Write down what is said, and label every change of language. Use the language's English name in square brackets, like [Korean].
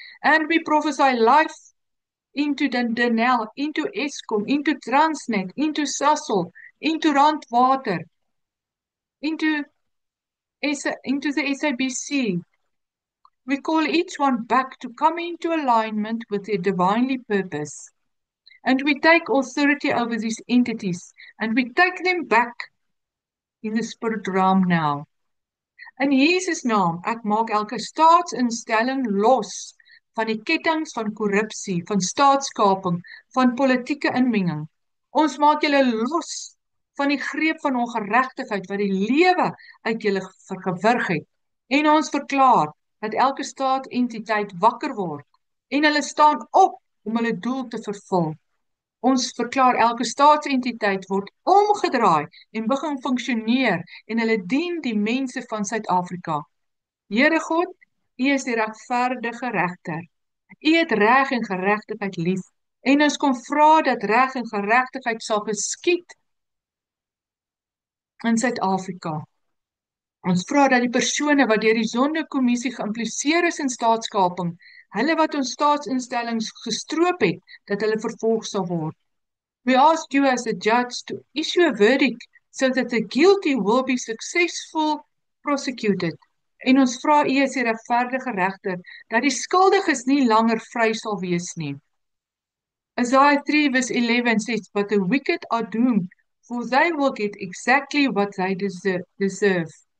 [English] And we prophesy life into Denel, into Eskom, into Transnet, into Sasol, into Randwater, into the SABC. We call each one back to come into alignment with their divinely purpose. And we take authority over these entities and we take them back in the spirit realm now. [Afrikaans] In Jesus naam, ek maak elke staatsinstelling los van die kettinge van korrupsie, van staatskaping, van politieke inmenging. Ons maak julle los van die greep van ongeregtigheid wat die lewe uit julle gewurg het. En ons verklaar dat elke staatsentiteit wakker word en hulle staan op om hulle doel te vervul. Ons verklaar elke staatsentiteit word omgedraai en begin funksioneer en hulle dien die mense van Suid-Afrika. Here God, U is die regverdige regter. U het reg en geregtigheid lief en ons kom vra dat reg en geregtigheid sal geskied in Suid-Afrika. Ons vra dat die persone wat deur die Sonderkommissie geïmpliseer is in staatskaping, hulle wat ons staatsinstellings gestroop het, dat hulle vervolg sal word. [English] We ask you as a judge to issue a verdict so that the guilty will be successfully prosecuted. [Afrikaans] En ons vra U as die regverdige regter dat die skuldiges nie langer vry sal wees nie. [English] Isaiah 3 verse 11 says, "But the wicked are doomed, for they will get exactly what they deserve."